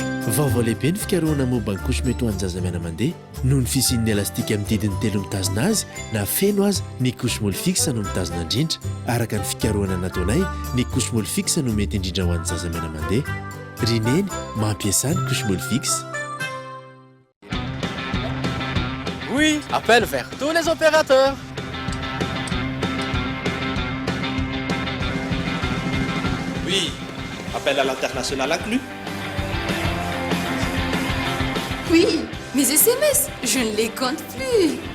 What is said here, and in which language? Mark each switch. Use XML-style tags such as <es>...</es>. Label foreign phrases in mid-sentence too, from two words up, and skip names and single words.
<mg>Vaovao lehibe ny fikarohana momba ny kosy mety ho an'ny zazamena mandeha noho ny fisian'ny elastika amin'ny didiny 3 mitazona azy na feno azy ny kosy moly fixe no mitazona indrindra. Araka ny fikarohana nataonay ny kosy moly fixe no mety indrindra ho an'ny zazamena mandeha. Rineny mampiasa ny kosy moly fixe.</mg> <fr>Oui, appel vers tous les opérateurs. Oui, appel à l'international inclus. Oui, mes SMS, je ne les compte plus.</fr>